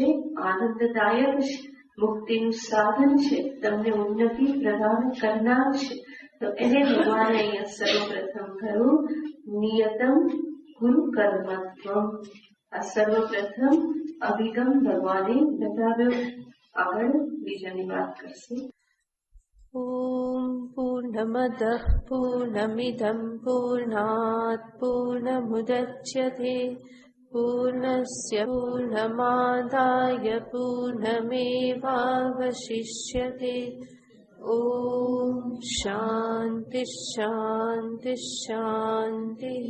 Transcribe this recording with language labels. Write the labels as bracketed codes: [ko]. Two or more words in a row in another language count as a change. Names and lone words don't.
[gu] આનંદદાયક છે, મુક્તિનું સાધન છે, તમને ઉન્નતિ પ્રદાન કરનાર છે. તો એને ભગવાને અહીંયા સર્વપ્રથમ કહ્યું, [sa] નિયતમ ગુરુ કર્મત્વમ. [gu] આ સર્વપ્રથમ અભિગમ ભગવાને બતાવ્યો. આગળ બીજાની વાત કરશે. [sa] ॐ पूर्णमदः पूर्णमिदं पूर्णात् पूर्णमुदच्यते पूर्णस्य पूर्णमादाय पूर्णमेवावशिष्यते ॐ शान्तिः शान्तिः शान्तिः.